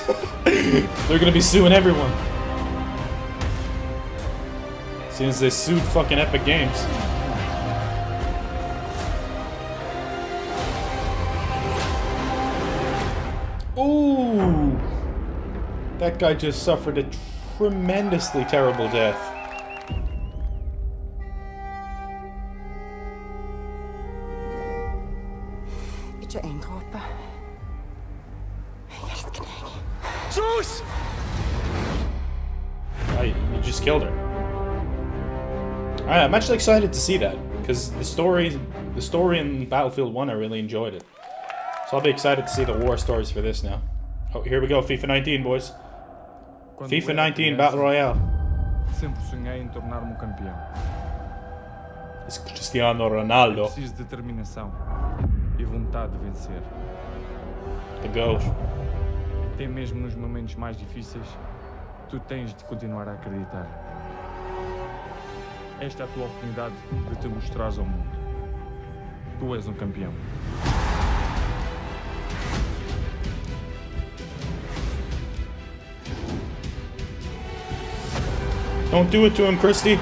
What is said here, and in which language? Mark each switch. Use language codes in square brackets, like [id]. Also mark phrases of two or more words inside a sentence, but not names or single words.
[en] They're going to be suing everyone. Since they sued fucking Epic Games. Ooh! That guy just suffered a tremendously terrible death. [no] Ikke en dråpe. Jeg elsker deg. [en] Zeus! You just killed her. Alright, I'm actually excited to see that, because the story in Battlefield 1, I really enjoyed it. So I'll be excited to see the war stories for this now. Oh, here we go, FIFA 19, boys. FIFA 19 Battle Royale. [pt] Sempre sonhei em tornar-me campeão. [en] It's Cristiano Ronaldo. [pt] É preciso determinação. e vontade de vencer. [en] The GOAT. [pt] Até mesmo nos momentos mais difíceis, tu tens de continuar a acreditar. Esta é a tua oportunidade de te mostrares ao mundo. Tu és um campeão. [en] Don't do it to him, Christy.